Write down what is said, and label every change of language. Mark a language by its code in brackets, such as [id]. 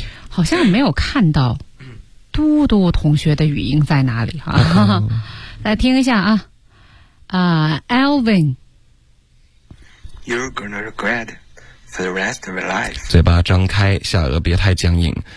[zh] 好像没有看到嘟嘟同学的语音在哪里哈、来听一下啊，Alvin， [en] You're gonna regret for the rest of your life. [zh] 嘴巴张开，下颚别太僵硬。